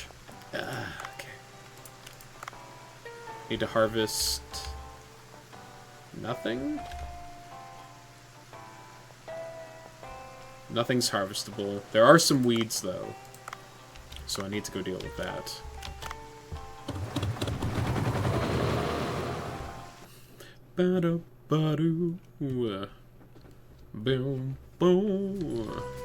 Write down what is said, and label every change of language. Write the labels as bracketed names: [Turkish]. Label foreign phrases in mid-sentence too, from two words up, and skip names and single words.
[English] Okay. Need to harvest... nothing? Nothing's harvestable. There are some weeds, though. So I need to go deal with that. Ba-da-ba-doo. Boom, boom.